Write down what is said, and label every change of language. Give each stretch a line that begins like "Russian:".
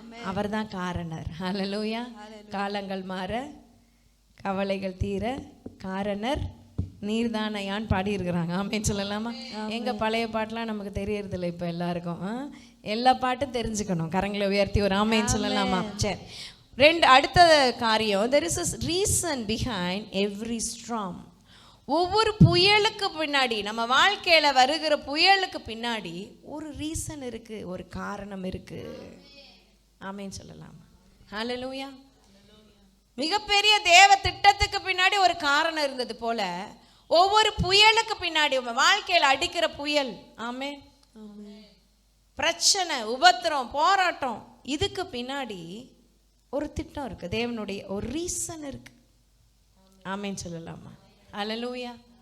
Tamil: அவர்தான் காரணர். ஹல்லேலூயா. காலங்கள் மாற, கவலைகள் தீர, காரணர் நீர்தானையான் பாடி இருக்கிறாங்க. ஆமென் சொல்லலாமா? எங்க பழைய பாட்டெலாம் நமக்கு தெரியறதில்லை இப்போ எல்லாருக்கும். எல்லா பாட்டும் தெரிஞ்சுக்கணும். கரங்களை உயர்த்தி ஒரு ஆமென் சொல்லலாமா? சரி, அடுத்த காரியம்,
English: there is a reason behind every storm.
Tamil: ஒவ்வொரு புயலுக்கு பின்னாடி, நம்ம வாழ்க்கையில வருகிற புயலுக்கு பின்னாடி ஒரு ரீசன் இருக்கு, ஒரு காரணம் இருக்கு. ஆமென் சொல்லலாமா? ஹல்லேலூயா. மிகப்பெரிய தேவ திட்டத்துக்கு பின்னாடி ஒரு காரணம் இருந்தது போல ஒவ்வொரு புயலுக்கு பின்னாடி, உங்க வாழ்க்கையில அடிக்கிற புயல், ஆமென், பிரச்சனை, உபத்திரம், போராட்டம், இதுக்கு பின்னாடி ஒரு திட்டம் இருக்கு, தேவனுடைய ஒரு ரீசன் இருக்கு. ஆமென் சொல்லலாமா? ஹல்லேலூயா.